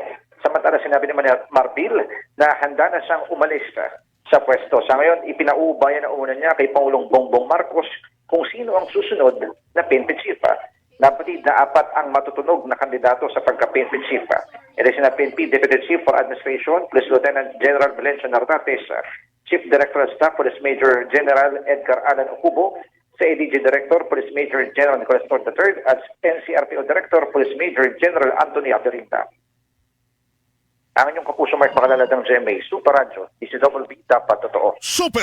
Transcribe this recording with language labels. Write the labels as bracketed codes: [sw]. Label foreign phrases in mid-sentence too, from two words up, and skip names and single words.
[tl] Samantala sinabi ni Marbil na handa na siyang umalis sa pwesto. Sa ngayon, ipinauubayan na una niya kay Pangulong Bongbong Marcos kung sino ang susunod na PNP Chief. Napatid na 4 ang matutunog na kandidato sa pagka-PNP Chief. Ito sina PNP Deputy Chief for Administration, Police Lieutenant General Valencio Nartates, Chief Director of Staff, Police Major General Edgar Alan Ocubo, sa ADG Director, Police Major General Nicolas Torre III, at NCRPO Director, Police Major General Anthony Abderinda. Ang inyong kapuso Mark Makalalad ng GMA Super Radio, DCWB, dapat totoo.